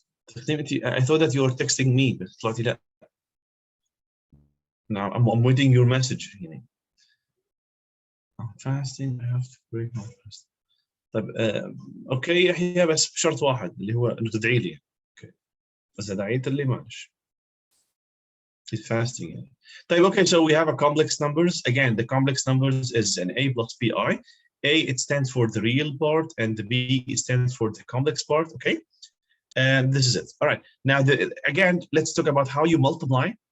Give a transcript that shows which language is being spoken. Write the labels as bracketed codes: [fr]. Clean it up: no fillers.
[en] I thought that you were texting me [ar] بس طلعتي لا. [en] Now I'm waiting your message يعني. I'm fasting I have to break my fast. [ar] طيب اوكي يحيى بس بشرط واحد اللي هو انه تدعي لي. اوكي بس اذا دعيت لي معلش. [en] He's fasting يعني. طيب okay, so we have a complex numbers. Again, the complex numbers is an a plus bi. A, it stands for the real part, and the b, it stands for the complex part. Okay, and this is it. All right. Now, again, let's talk about how you multiply.